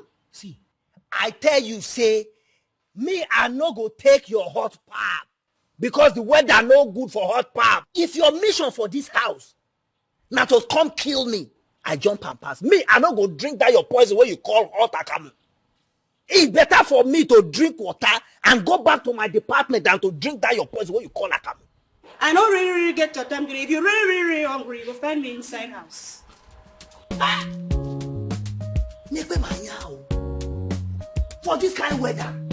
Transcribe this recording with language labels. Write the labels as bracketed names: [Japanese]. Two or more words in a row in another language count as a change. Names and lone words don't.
[Nigerian Pidgin] See, I tell you say, me I no go take your hot pap because the weather no good for hot pap. If your mission for this house now to come kill me, I jump and pass. Me I no go drink that your poison where you call hot akamu. It's better for me to drink water and go back to my department than to drink that your poison where you call akamu. I don't really get your time today. If you're really hungry, you go find me inside house. For this kind of weather.